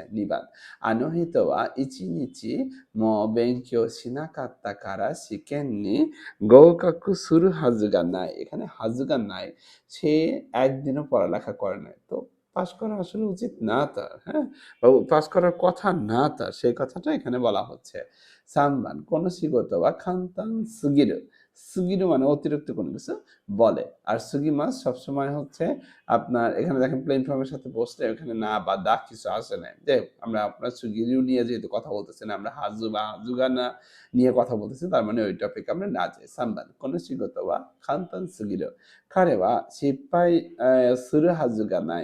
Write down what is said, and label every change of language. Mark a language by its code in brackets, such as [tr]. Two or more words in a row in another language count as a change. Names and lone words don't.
[ja] 二番、あの人は一日も勉強しなかったから試験に合格するはずがない. [bn] এখানে [ja] はずがない. [bn] সে একদিনও পড়ালেখা করে নাই। তো পাস করা আসলে উচিত না তার, হ্যাঁ? বা পাস করার কথা না তার, সেই কথাটা এখানে বলা হচ্ছে। [ja] 3番、この仕事は簡単すぎる。 [bn] সুগিরু মানে অতিরিক্ত কোনো কিছু বলে। আর সুগিমাস সবসময় হচ্ছে আপনার এখানে দেখেন [en] plain form [bn] সাথে বসলে এখানে না বা দা কিছু আসে নাই। যাই হোক আমরা আপনার সুগিরু নিয়ে যেহেতু কথা বলতেছি না, আমরা হাজু বা হাজুগা না নিয়ে কথা বলতেছি, তার মানে ওই টপিকে আমরা না যাই। [ja] 三番、この仕事は簡単すぎる。彼は失敗するはずがない.